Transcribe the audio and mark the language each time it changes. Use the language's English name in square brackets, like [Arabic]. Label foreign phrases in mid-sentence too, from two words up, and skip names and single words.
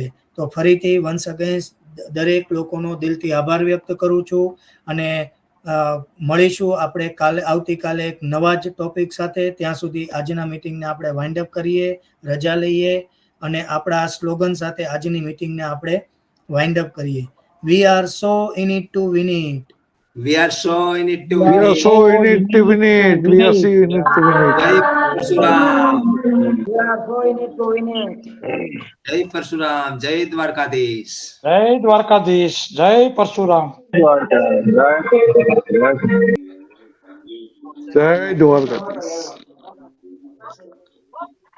[Gujarati] તો ફરીથી [English] once again [Gujarati] દરેક લોકોનો દિલથી આભાર વ્યક્ત કરું છું, અને મળીશું આપણે આવતીકાલે એક નવા જ ટોપિક સાથે. ત્યાં સુધી આજના મીટિંગને આપણે [English] wind up [Gujarati] કરીએ, રજા લઈએ અને આપણા સ્લોગન સાથે આજની મીટિંગને આપણે [English] wind up [Gujarati] કરીએ. [English] We are so in it to win it. We are so in it to We win are it. so in it to win it. We are so in it to win it. [Gujarati] જય પરશુરામ, [English] We are so in it to win it. [Gujarati] જય પરશુરામ, જય દ્વારકાધીશ. જય દ્વારકાધીશ, જય પરશુરામ. જય દ્વારકાધીશ.